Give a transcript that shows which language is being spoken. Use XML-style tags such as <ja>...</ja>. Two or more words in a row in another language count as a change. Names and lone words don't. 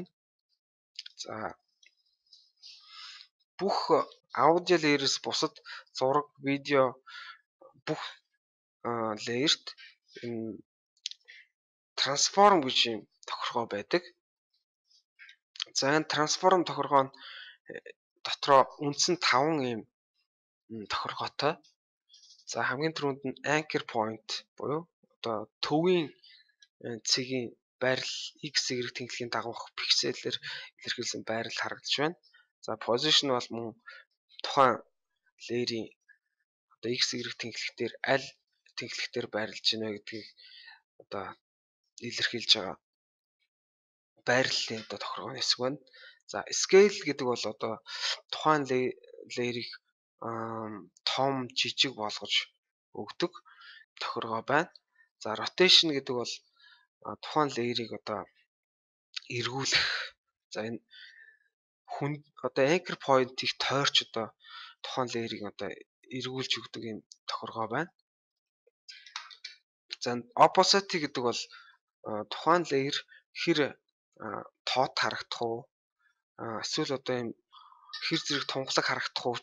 <mn>За бүх аудио layer-с бусад зураг, видео бүх layer-т энэ трансформ гэж юм тохиргоо байдаг. За энэ трансформ тохиргоо нь дотроо үндсэн 5 ийм тохиргоотой. За хамгийн түрүүнд нь</mn> <en>anchor point</en> <mn>буюу одоо төвийн цэгийн байрал x y тэнхлийн дагуух пикселээр илэрхийлсэн байрал харагдаж байна. За position бол мөн тухайн layer-ийн одоо x y тэнхлэгтэр аль тэнхлэгтэр байрлаж байна гэдгийг одоо илэрхийлж байгаа байрлалын одоо тохиргооны хэсэг байна. За scale гэдэг бол одоо тухайн layer-ийг том, жижиг болгож өгдөг тохиргоо байна. За rotation гэдэг бол тухайн layer-ийг одоо эргүүлэх. За энэ одоо</mn> <en>anchor point-</en> <mn>ийг тойрч одоо тухайн layer-ийг одоо эргүүлж өгдөг юм тохиргоо байна. За opacity гэдэг бол тухайн layer хэр тоот харагдах уу? Эсвэл одоо юм хэр зэрэг тунгалаг харагдах уу?</mn>